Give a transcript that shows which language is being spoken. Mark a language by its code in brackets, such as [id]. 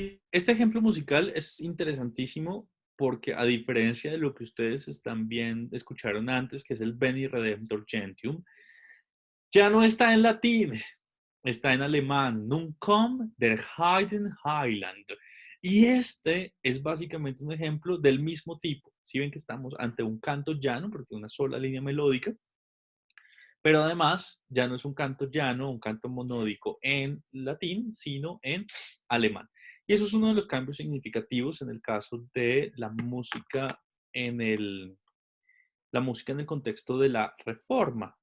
[es] Este ejemplo musical es interesantísimo porque a diferencia de lo que ustedes escucharon antes, que es el Veni Redemptor Gentium, ya no está en latín, está en alemán. [de] Nun kommt der Heiden Heiland. [es] Y este es básicamente un ejemplo del mismo tipo. Si ven que estamos ante un canto llano, porque una sola línea melódica, pero además ya no es un canto llano, un canto monódico en latín, sino en alemán. Y eso es uno de los cambios significativos en el caso de la música en el contexto de la Reforma.